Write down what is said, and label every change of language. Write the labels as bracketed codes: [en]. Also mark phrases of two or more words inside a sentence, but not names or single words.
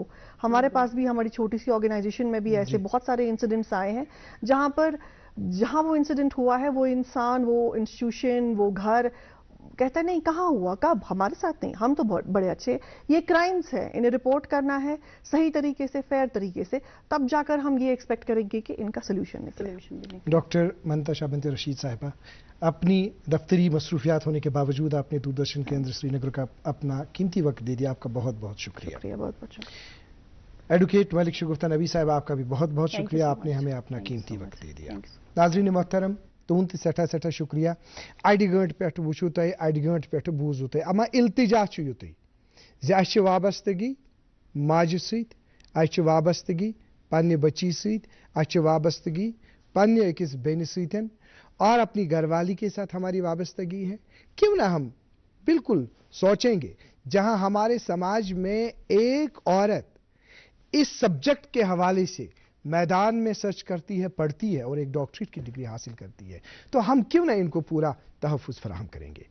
[ur] ہمارے پاس بھی ہماری چھوٹی سی آرگنائزیشن میں بھی ایسے بہت سارے انسیڈنٹس آئے ہیں جہاں وہ انسیڈنٹ ہوا ہے, وہ انسان, وہ انسٹیٹیوشن, وہ گھر کہتا ہے نہیں کہاں ہوا, کب, ہمارے ساتھ نہیں, ہم تو بڑے اچھے. یہ کرائمز ہیں, انہیں رپورٹ کرنا ہے صحیح طریقے سے, فیئر طریقے سے, تب جا کر ہم یہ ایکسپیکٹ کریں گے کہ ان کا سولوشن نکلے. ڈاکٹر منتشا بنت رشید صاحبہ, اپنی دفتری مصروفیات ہونے کے باوجود آپ نے دوردرشن کیندر سری نگر کا اپنا قیمتی وقت دے دیا, آپ کا بہت بہت شکریہ. بہت بہت شکریہ. ایڈوکیٹ ملک شگفتہ نبی صاحب, آپ کا بھی بہت بہت شکریہ, آپ نے ہمیں اپنا قیمتی وقت دے دیا. ناظرین محترم, [ks] تہد سٹھا شکریہ. آئی ڈی گنٹ پہ وچھو تھی, آئی ڈی گنٹ پہ بوزو تھی, اما التجا یت اس وابستگی ماجہ ست, اس وابستگی پنہ بچی ست, اس وابستگی پنہ أکس بیٚنہِ سۭتۍ [ur] اور اپنی گھر والی کے ساتھ ہماری وابستگی ہے. کیوں نہ ہم بالکل سوچیں گے, جہاں ہمارے سماج میں ایک عورت اس سبجیکٹ کے حوالے سے میدان میں سرچ کرتی ہے, پڑھتی ہے اور ایک ڈاکٹریٹ کی ڈگری حاصل کرتی ہے, تو ہم کیوں نہ ان کو پورا تحفظ فراہم کریں گے.